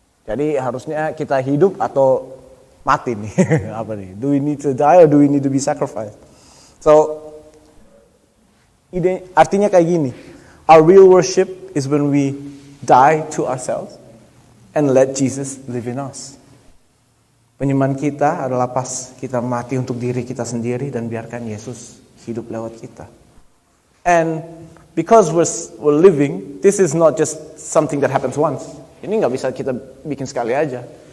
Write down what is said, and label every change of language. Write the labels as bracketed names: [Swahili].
[Indonesian] Jadi harusnya kita hidup atau mati nih. Apa nih? [English] Do we need to die or do we need to be sacrificed? So, [Indonesian] artinya kayak gini. [English] Our real worship is when we die to ourselves and let Jesus live in us. [Indonesian] Penyembahan kita adalah pas kita mati untuk diri kita sendiri dan biarkan Yesus hidup lewat kita. [English] And because we're living, this is not just something that happens once. [Indonesian] Ini nggak bisa kita bikin sekali aja.